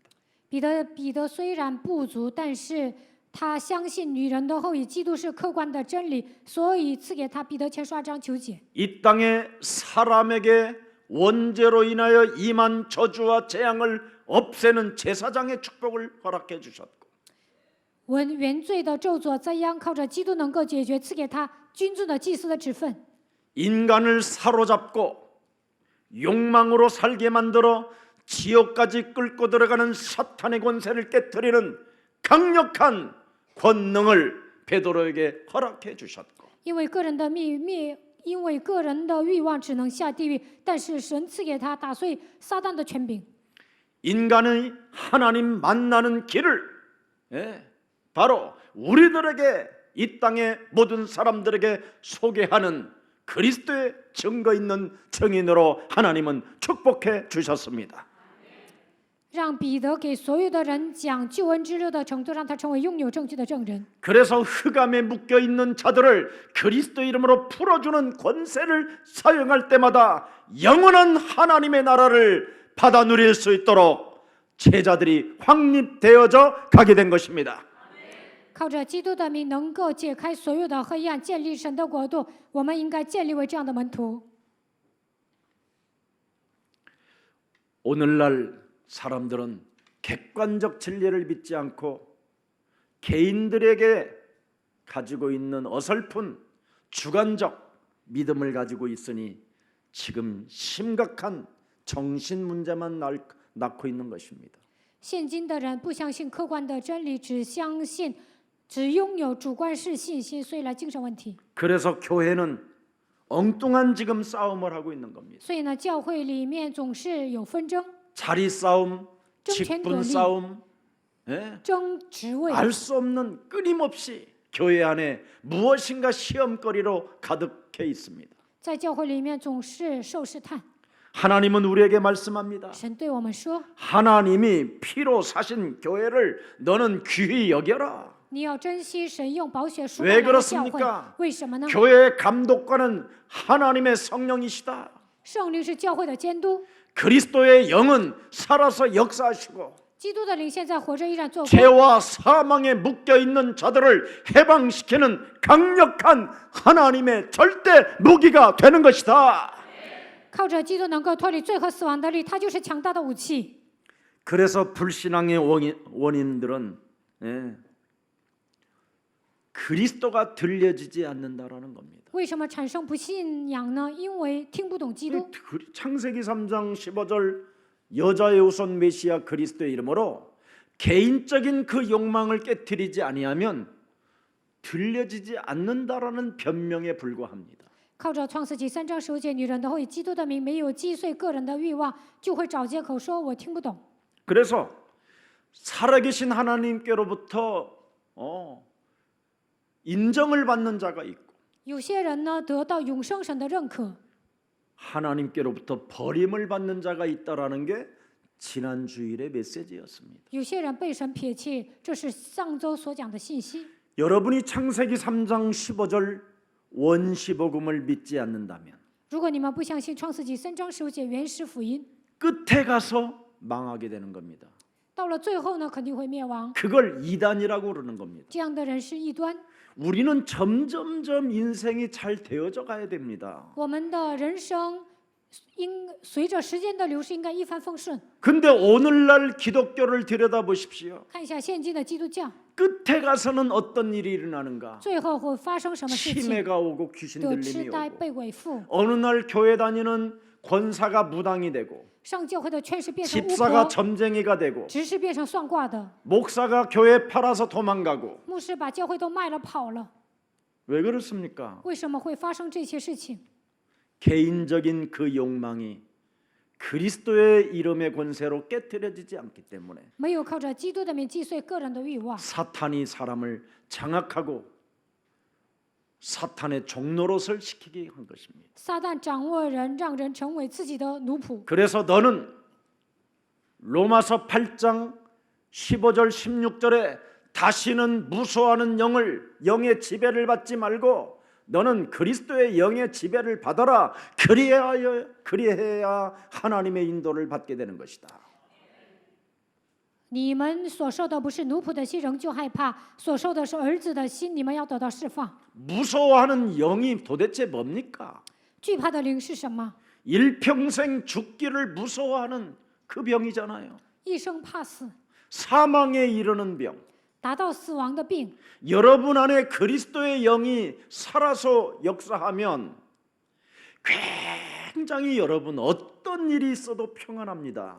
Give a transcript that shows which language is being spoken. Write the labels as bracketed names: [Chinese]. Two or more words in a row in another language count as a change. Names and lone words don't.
[Chinese] 彼得虽然不足，但是他相信女人的后裔基督是客观的真理，所以赐给他彼得前书2章9节。 [Korean] 이 땅에 사람에게 원죄로 인하여 임한 저주와 재앙을 없애는 제사장의 축복을 허락해 주셨고 [Chinese] 原罪的咒诅怎样靠着基督能够解决，赐给他君尊的祭司的职分。 [Korean] 인간을 사로잡고 욕망으로 살게 만들어 지옥까지 끌고 들어가는 사탄의 권세를 깨뜨리는 강력한 권능을 베드로에게 허락해 주셨고 [Chinese] 因为个人的因为个人的欲望只能下地狱，但是神赐给他打碎撒旦的权柄。 [Korean] 인간의 하나님 만나는 길을 바로 우리들에게 이 땅의 모든 사람들에게 소개하는 그리스도의 증거 있는 증인으로 하나님은 축복해 주셨습니다. [Chinese] 让彼得给所有的人讲救恩之路的程度，让他成为拥有证据的证人。 [Korean] 그래서 흑암에 묶여 있는 자들을 그리스도 이름으로 풀어주는 권세를 사용할 때마다 영원한 하나님의 나라를 받아 누릴 수 있도록 제자들이 확립되어져 가게 된 것입니다. [Chinese] 靠着基督的名，能够解开所有的黑暗，建立神的国度。我们应该建立为这样的门徒。 [Korean] 오늘날 사람들은 객관적 진리를 믿지 않고 개인들에게 가지고 있는 어설픈 주관적 믿음을 가지고 있으니 지금 심각한 정신 문제만 낳고 있는 것입니다. [Chinese] 现今的人不相信客观的真理，只拥有主观式信心，所以来精神问题。 [Korean] 그래서 교회는 엉뚱한 지금 싸움을 하고 있는 겁니다. [Chinese] 所以呢，教会里面总是有纷争、 [Korean] 자리 싸움, [Chinese] 争权夺 [Korean] 직분 [Chinese] 利、 [Korean] 싸움, [Chinese] 争职位， [Korean] 알 수 없는 끊임없이 교회 안에 무엇인가 시험거리로 가득해 있습니다. [Chinese] 在教会里面总是受试探。 [Korean] 하나님은 우리에게 말씀합니다. [Chinese] 神对我们说 [Korean] 하나님이 피로 사신 교회를 너는 귀히 여겨라. [Chinese] 你要珍惜神用宝血赎 [Korean] 왜 [Chinese] 回来的教会 [Korean] 그렇습니까 。 [Chinese] 为什么呢？ [Korean] 교회의 감독관은 하나님의 성령이시다. [Chinese] 圣灵是教会的监督， [Korean] 그리스도의 영은 살아서 역사하시고 [Chinese] 基督的灵现在活着，依然做工。 [Korean] 죄와 사망에 묶여 있는 자들을 해방시키는 강력한 하나님의 절대 무기가 되는 것이다. [Chinese] 靠着基督能够脱离罪和死亡的力，它就是强大的武器。 [Korean] 그래서 불신앙의 원인들은 그리스도가 들려지지 않는다라는 겁니다. [Chinese] 为什么产生不信仰呢？因为听不懂基督。 [Korean] 창세기 3장 15절 여자의 우선 메시아 그리스도의 이름으로 개인적인 그 욕망을 깨뜨리지 아니하면 들려지지 않는다라는 변명에 불과합니다. [Chinese] 靠着创世纪3章15节，女人的后裔基督的名没有击碎个人的欲望，就会找借口说我听不懂。 [Korean] 그래서 살아계신 하나님께로부터 인정을 받는 자가 있고 [Chinese] 有些人呢得到永生神的认可， [Korean] 하나님께로부터 버림을 받는 자가 있다라는 게 지난 주일의 메시지였습니다. [Chinese] 有些人被神撇弃，这是上周所讲的信息。 [Korean] 여러분이 창세기 3장 15절 원시복음을 믿지 않는다면 [Chinese] 如果你们不相信创世纪3章15节原始福音， [Korean] 끝에 가서 망하게 되는 겁니다. [Chinese] 到了最后呢肯定会灭亡。 [Korean] 그걸 이단이라고 그러는 겁니다. [Chinese] 这样的人是异端。 [Korean] 우리는 점점점 인생이 잘 되어져 가야 됩니다. [Chinese] 我们的人生随着时间的流逝应该一帆风顺。 [Korean] 근데 오늘날 기독교를 들여다보십시오. [Chinese] 看一下现今的基督教， [Korean] 끝에 가서는 어떤 일이 일어나는가? [Chinese] 最后会发生什么事情？ [Korean] 치매가 오고 귀신 [Chinese] 得 [Korean] 들림이 [Chinese] 痴呆、 [Korean] 오고 [Chinese] 被伪附， [Korean] 어느 날 교회 다니는 권사가 무당이 되고 [Chinese] 上教会的全是变成巫 [Korean] 집사가 [Chinese] 婆， [Korean] 점쟁이가 되고 [Chinese] 执事变成算卦的， [Korean] 목사가 교회 팔아서 도망가고 [Chinese] 牧师把教会都卖了跑了。 [Korean] 왜 그렇습니까? [Chinese] 为什么会发生这些事情？ [Korean] 개인적인 그 욕망이 그리스도의 이름의 권세로 깨트려지지 않기 때문에 [Chinese] 没有靠着基督的名击碎个人的欲望， [Korean] 사탄이 사람을 장악하고 사탄의 종노릇을 시키게 한 것입니다. [Chinese] 撒旦掌握人，让人成为自己的奴仆。 [Korean] 그래서 너는 로마서 8장 15절 16절에 다시는 무소하는 영의 지배를 받지 말고 너는 그리스도의 영의 지배를 받아라. 그리해야 하나님의 인도를 받게 되는 것이다. [Chinese] 你们所受的不是奴仆的心，仍旧害怕；所受的是儿子的心，你们要得到释放。 [Korean] 무서워하는 영이 도대체 뭡니까? [Chinese] 惧怕的灵是什么？ [Korean] 일평생 죽기를 무서워하는 그 병이잖아요. [Chinese] 一生怕死， [Korean] 사망에 이르는 병. [Chinese] 达到死亡的病。 [Korean] 여러분 안에 그리스도의 영이 살아서 역사하면 굉장히 여러분 어떤 일이 있어도 평안합니다.